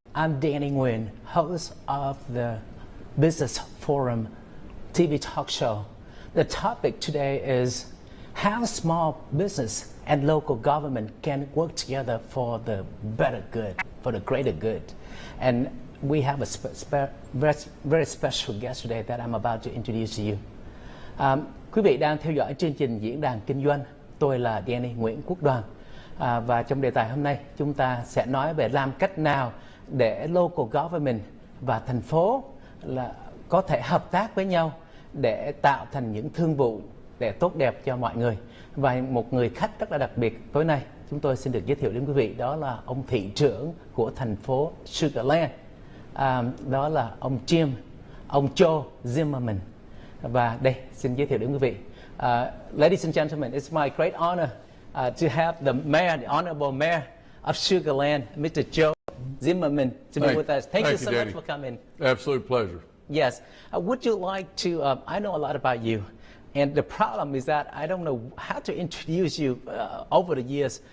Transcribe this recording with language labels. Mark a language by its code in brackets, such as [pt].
[en] I'm Nguyen, host of the Business Forum TV talk show. The topic today is how small business and local government can work together for the better good, for the greater good. And we have a very special guest today that I'm about to introduce to you. [vi] Quý vị đang theo dõi chương trình Diễn đàn Kinh doanh. Tôi là Danny Nguyễn Quốc Đoàn. Và trong đề tài hôm nay chúng ta sẽ nói về làm cách nào để local government và thành phố là có thể hợp tác với nhau để tạo thành những thương vụ để tốt đẹp cho mọi người. Và một người khách rất là đặc biệt tối nay chúng tôi xin được giới thiệu đến quý vị, đó là ông thị trưởng của thành phố Sugarland, đó là ông Joe Zimmerman. Và đây xin giới thiệu đến quý vị. [en] Ladies and gentlemen, it's my great honor to have the mayor, the honorable mayor of Sugarland, Mr. Joe Zimmerman, to be with us. Thank you so much for coming. Absolute pleasure. Yes. Would you like to, I know a lot about you, and the problem is that I don't know how to introduce you over the years.